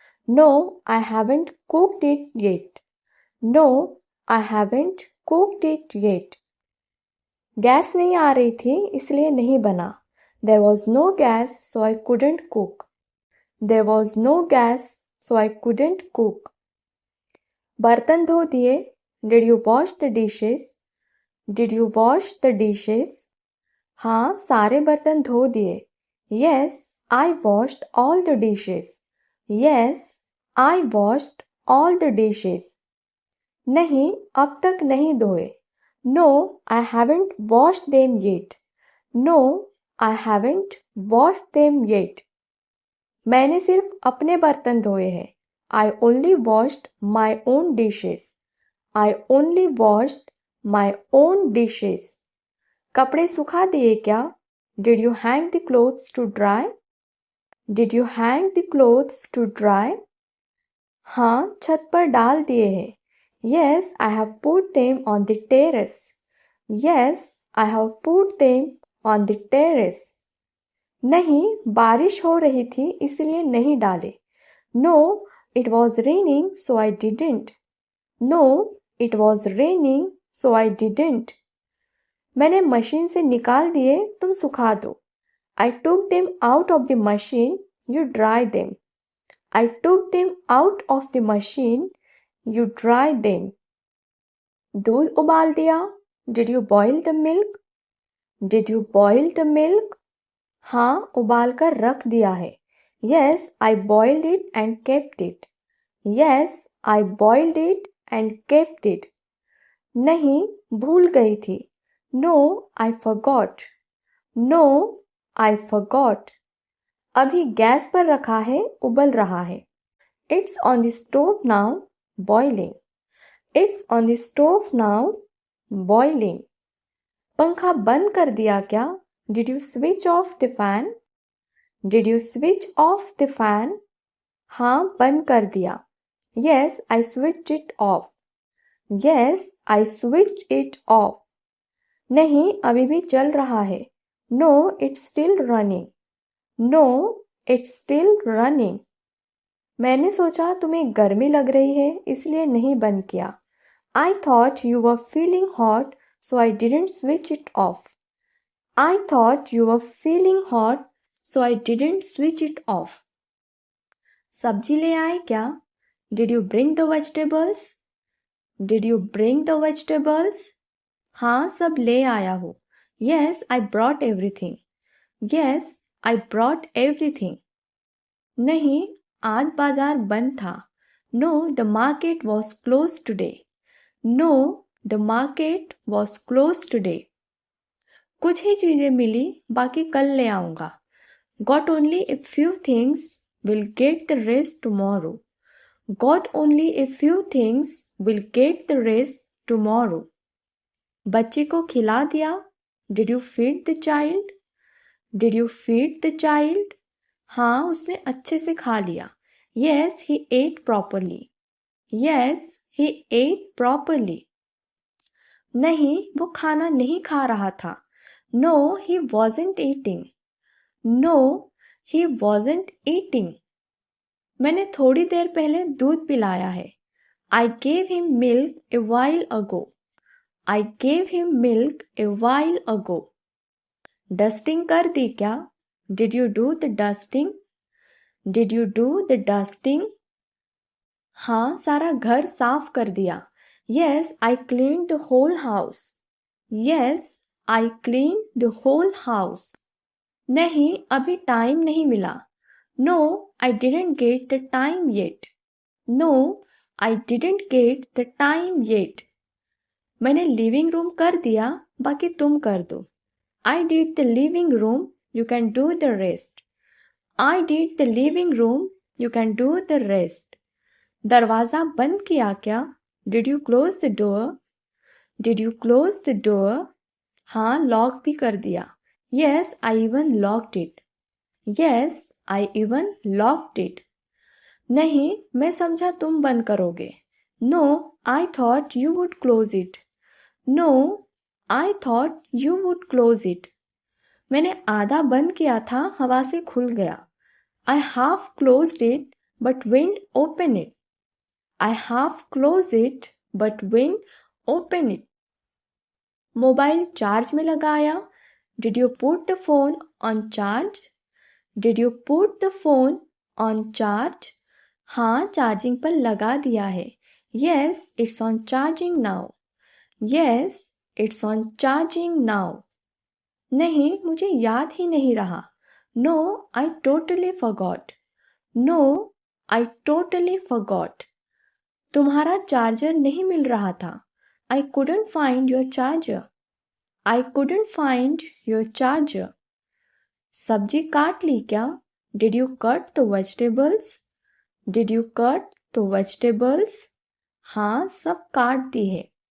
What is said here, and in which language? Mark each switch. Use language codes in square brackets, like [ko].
[en] No, I haven't cooked it yet. No, I haven't cooked it yet. [hi] Gas नहीं आ रही थी इसलिए नहीं बना. [en] There was no gas, so I couldn't cook. There was no gas, so I couldn't cook. [hi] बर्तन धो दिए? [en] Did you wash the dishes? Did you wash the dishes? [hi] हाँ, सारे बर्तन धो दिए. [en] Yes, I washed all the dishes. Yes, I washed all the dishes. [hi] नहीं, अब तक नहीं धोए. [en] No, I haven't washed them yet. No, I haven't washed them yet. [hi] मैंने सिर्फ अपने बर्तन धोए हैं. [en] I only washed my own dishes. I only washed my own dishes. [hi] कपड़े सुखा दिए क्या? [en] Did you hang the clothes to dry? Did you hang the clothes to dry? [hi] हाँ, छत पर डाल दिए हैं. [en] Yes, I have put them on the terrace. Yes, I have put them on the terrace. [hi] नहीं, बारिश हो रही थी इसलिए नहीं डाले. [en] No, it was raining, so I didn't. No, it was raining, so I didn't. [hi] मैंने मशीन से निकाल दिए, तुम सुखा दो. [en] I took them out of the machine, you dry them. I took them out of the machine, you dry them. [hi] दूध उबाल दिया? [en] Did you boil the milk? Did you boil the milk? [hi] हाँ, उबाल कर रख दिया है. [en] Yes, I boiled it and kept it. Yes, I boiled it and kept it. [hi] नहीं, भूल गई थी. [en] No, I forgot. No, I forgot. [hi] अभी गैस पर रखा है, उबल रहा है. [en] It's on the stove now, boiling. It's on the stove now, boiling. [hi] पंखा बंद कर दिया क्या? [en] Did you switch off the fan? Did you switch off the fan? [hi] हाँ, बंद कर दिया. [en] Yes, I switched it off. Yes, I switched it off. [hi] नहीं, अभी भी चल रहा है. [en] No, it's still running. No, it's still running. [hi] मैंने सोचा तुम्हें गर्मी लग रही है इसलिए नहीं बंद किया. [en] I thought you were feeling hot, so I didn't switch it off. I thought you were feeling hot, so I didn't switch it off. [hi] सब्जी ले आए क्या? [en] Did you bring the vegetables? Did you bring the vegetables? [hi] हाँ, सब ले आया हूँ. [en] Yes, I brought everything. Yes, I brought everything. [hi] नहीं, आज बाजार बंद था. [en] No, the market was closed today. No, the market was closed today. [hi] कुछ ही चीजें मिली, बाकी कल ले आऊंगा. [en] Got only a few things, will get the rest tomorrow. Got only a few things, will get the rest tomorrow. [hi] बच्चे को खिला दिया? [en] Did you feed the child? Did you feed the child? [hi] हाँ, उसने अच्छे से खा लिया. [en] Yes, he ate properly. Yes, he ate properly. [hi] नहीं, वो खाना नहीं खा रहा था. [en] No, he wasn't eating. No, he wasn't eating. [hi] मैंने थोड़ी देर पहले दूध पिलाया है. [en] I gave him milk a while ago. I gave him milk a while ago. [hi] Dusting कर दी क्या? [en] Did you do the dusting? Did you do the dusting? [hi] हाँ, सारा घर साफ कर दिया. [en] Yes, I cleaned the whole house. Yes, I cleaned the whole house. [hi] नहीं, अभी टाइम नहीं मिला. [en] No, I didn't get the time yet. No, I didn't get the time yet. [hi] मैंने लिविंग रूम कर दिया, बाकी तुम कर दो. [en] I did the living room, you can do the rest. I did the living room, you can do the rest. [hi] दरवाजा बंद किया क्या? [en] Did you close the door? Did you close the door? [hi] हाँ, लॉक भी कर दिया. [en] Yes, I even locked it. Yes, I even locked it. [hi] नहीं, मैं समझा तुम बंद करोगे. [en] No, I thought you would close it. No, I thought you would close it. [hi] मैंने आधा बंद किया था, हवा से खुल गया. [en] I half closed it, but wind opened it. I half closed it, but wind opened it. [hi] Mobile charge में लगाया. [en] Did you put the phone on charge? Did you put the phone on charge? [hi] हाँ, charging पर लगा दिया है. [en] Yes, it's on charging now. Yes, it's on charging now. [hi] नहीं, मुझे याद ही नहीं रहा. [en] No, I totally forgot. No, I totally forgot. [hi] तुम्हारा चार्जर नहीं मिल रहा था. [en] I couldn't find your charger. I couldn't find your charger. [hi] सब्जी काट ली क्या? [en] Did you cut the vegetables? Did you cut the vegetables? [hi] हाँ, सब काट दी है.